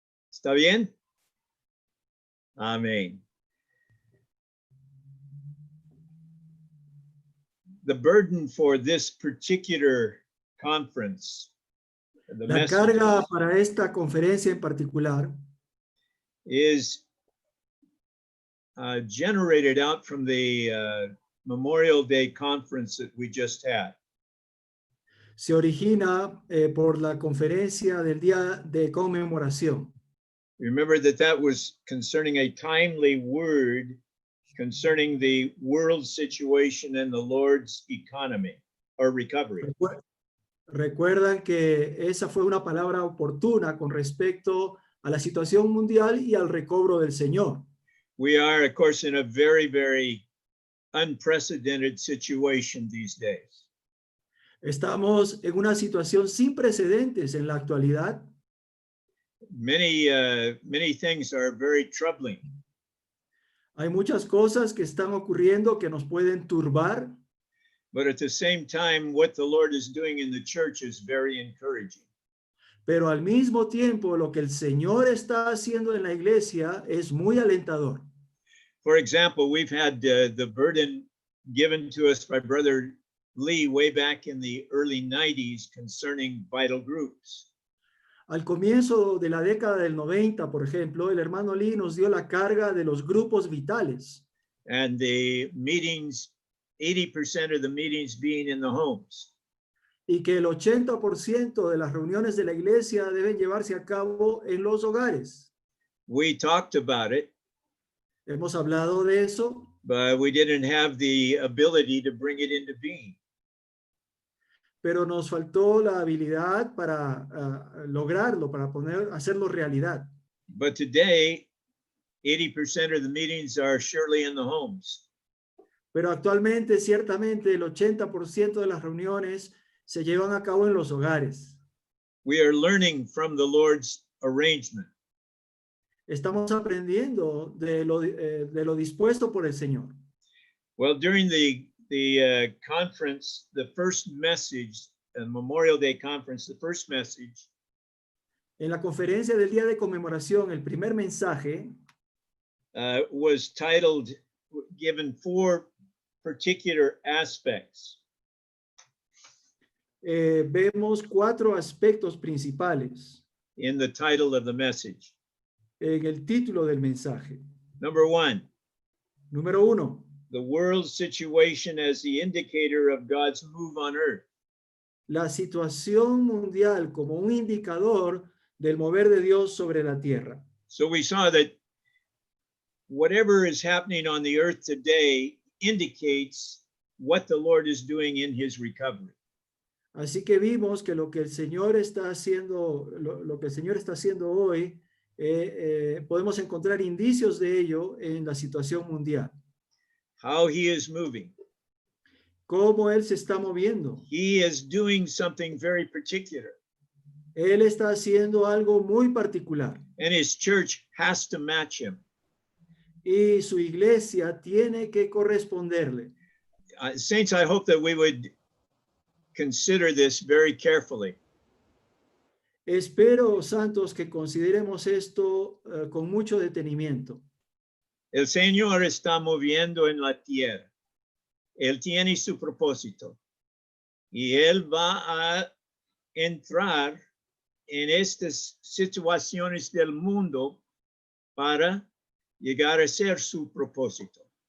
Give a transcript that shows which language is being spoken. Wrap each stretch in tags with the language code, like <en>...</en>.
<es>¿Está bien? Amén.</es> <en>The burden for this particular conference,</en> <es>la carga para esta conferencia en particular,</es> <en>is generated out from the Memorial Day conference that we just had.</en> <es>se origina por la conferencia del día de conmemoración.</es> <en>Remember that was concerning a timely word concerning the world situation and the Lord's economy or recovery.</en> <es>Recuerdan que esa fue una palabra oportuna con respecto a la situación mundial y al recobro del Señor.</es> <en>We are, of course, in a very, very unprecedented situation these days.</en> <es>Estamos en una situación sin precedentes en la actualidad.</es> <en>Many things are very troubling.</en> <es>Hay muchas cosas que están ocurriendo que nos pueden turbar.</es> <en>But at the same time, what the Lord is doing in the church is very encouraging.</en> <es>Pero al mismo tiempo, lo que el Señor está haciendo en la iglesia es muy alentador.</es> <en>For example, we've had the burden given to us by Brother Lee way back in the early 90s concerning vital groups.</en> <es>Al comienzo de la década del 90, por ejemplo, el hermano Lee nos dio la carga de los grupos vitales.</es> <en>And the meetings, 80% of the meetings being in the homes.</en> <es>Y que el 80% de las reuniones de la iglesia deben llevarse a cabo en los hogares.</es> <en>We talked about it.</en> <es>Hemos hablado de eso.</es> <en>But we didn't have the ability to bring it into being.</en> <es>Pero nos faltó la habilidad para lograrlo, para hacerlo realidad.</es> <en>But today, 80% of the meetings are surely in the homes.</en> <es>Pero actualmente, ciertamente, el 80% de las reuniones se llevan a cabo en los hogares.</es> <en>We are learning from the Lord's arrangement.</en> <es>Estamos aprendiendo de lo dispuesto por el Señor.</es> <en>Well, during the conference, the first message, Memorial Day conference, the first message.</en> <es>En la conferencia del día de conmemoración, el primer mensaje</es> <en>was titled, given 4 particular aspects.</en> <es>Vemos 4 aspectos principales</es> <en>in the title of the message.</en> <es>En el título del mensaje.</es> <en>Number 1.</en> <es>Número 1.</es> <en>The world's situation as the indicator of God's move on earth.</en> <es>La situación mundial como un indicador del mover de Dios sobre la tierra.</es> <en>So we saw that whatever is happening on the earth today indicates what the Lord is doing in his recovery.</en> <es>Así que vimos que lo que el Señor está haciendo, lo que el Señor está haciendo hoy, podemos encontrar indicios de ello en la situación mundial.</es> <en>How he is moving.</en> <es>Cómo Él se está moviendo.</es> <en>He is doing something very particular.</en> <es>Él está haciendo algo muy particular.</es> <en>And his church has to match him.</en> <es>Y su iglesia tiene que corresponderle.</es> <en>Saints, I hope that we would consider this very carefully.</en> <es>Espero, santos, que consideremos esto con mucho detenimiento. El Señor está moviendo en la tierra. Él tiene su propósito. Y Él va a entrar en estas situaciones del mundo para llegar a ser su propósito.</es>